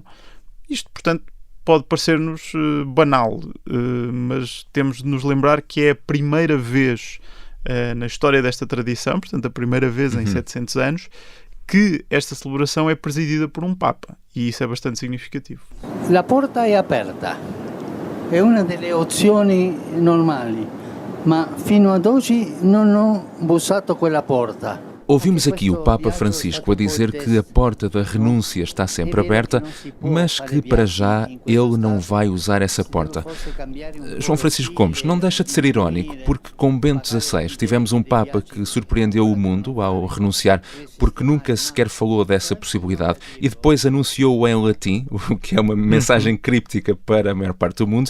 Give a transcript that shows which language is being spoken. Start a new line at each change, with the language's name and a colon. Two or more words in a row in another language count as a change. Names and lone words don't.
Portuguese: Isto, portanto, pode parecer-nos banal, mas temos de nos lembrar que é a primeira vez na história desta tradição, portanto a primeira vez em 700 anos, que esta celebração é presidida por um Papa, e isso é bastante significativo.
Italian: La porta è aperta, è una delle opzioni normali, ma fino ad oggi non ho bussato quella porta.
Portuguese: Ouvimos aqui o Papa Francisco a dizer que a porta da renúncia está sempre aberta, mas que para já ele não vai usar essa porta. João Francisco Gomes não deixa de ser irónico, porque com Bento XVI tivemos um Papa que surpreendeu o mundo ao renunciar, porque nunca sequer falou dessa possibilidade, e depois anunciou-o em latim, o que é uma mensagem críptica para a maior parte do mundo.